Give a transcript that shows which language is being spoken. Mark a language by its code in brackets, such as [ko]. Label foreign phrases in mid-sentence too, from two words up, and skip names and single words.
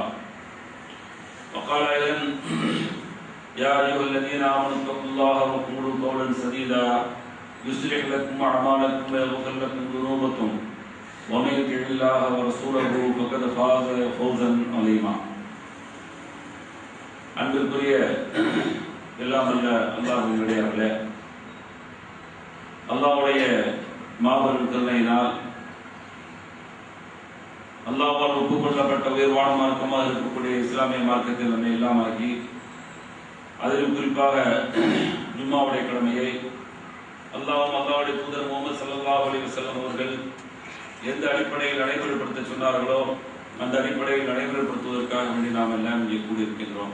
[ar] وقال أيضا يا أيها الذين آمنوا اتقوا الله وقولوا قولا سديدا يصلح لكم أعمالكم ويغفر لكم ذنوبكم ومن يطع الله ورسوله فقد فاز فوزا عظيما. [ta] அன்பிற்குரிய எல்லாம் அல்ல அல்லாஹ்வின் அடியார்களே, அல்லாஹ்வுடைய மாபெரும் கருணையினால் அல்லாஹ்வால் ஒப்புக்கொள்ளப்பட்ட உயர்வான மார்க்கமாக இருக்கக்கூடிய இஸ்லாமிய மார்க்கத்தில் நம்மை எல்லாமாக்கி அதிலும் குறிப்பாக ஜும்மாவுடைய கடமையை அல்லாஹ்வுடைய தூதர் முஹம்மது [ar] صلى الله عليه وسلم [ta] அவர்கள் எந்த அடிப்படையில் நடைமுறைப்படுத்த சொன்னார்களோ அந்த அடிப்படையில் நடைமுறைப்படுத்துவதற்காக வேண்டி நாம் எல்லாம் இங்கே கூடியிருக்கின்றோம்.